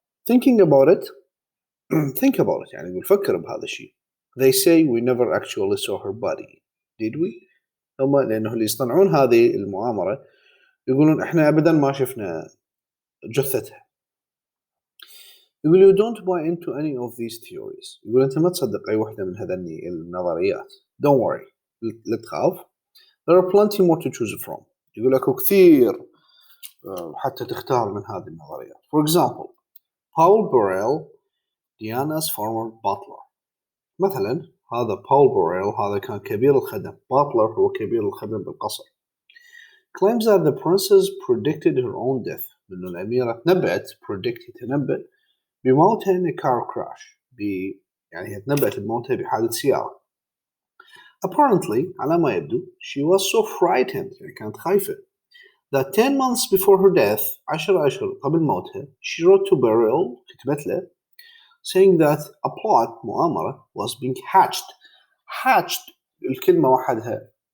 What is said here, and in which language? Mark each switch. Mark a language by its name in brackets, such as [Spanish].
[English] Thinking about it think about it [Arabic] يعني يقول فكر بهذا الشيء. [English] They say we never actually saw her body did we؟ [Arabic] هم لأنه اللي يصنعون هذه المؤامرة يقولون إحنا أبدا ما شفنا جثتها. يقول [English] you don't buy into any of these theories. [Arabic] يقول أنت ما تصدق أي واحدة من هذني النظريات. [English] Don't worry [Arabic] لا تخاف. [English] There are plenty more to choose from. [Arabic] يقول لك كثير حتى تختار من هذه النظريات. [English] For example, Paul Burrell, Diana's former butler. [Arabic] مثلا هذا Paul Burrell هذا كان كبير الخدم. butler هو كبير الخدم بالقصر. [English] Claims that the princess predicted her own death. [Arabic] إنه الأميرة تنبأت تنبأ بموتها [English] in a car crash. [Arabic] يعني هي تنبأت بموتها بحادث سيارة. [English] Apparently [Arabic] على ما يبدو [English] she was so frightened [Arabic] يعني كانت خايفة [English] that 10 months before her death [Arabic] 10 أشهر قبل موتها [English] she wrote to Burrell [Arabic] كتبت له [English] saying that a plot [Arabic] مؤامرة [English] was being hatched [Arabic] الكلمة وحدها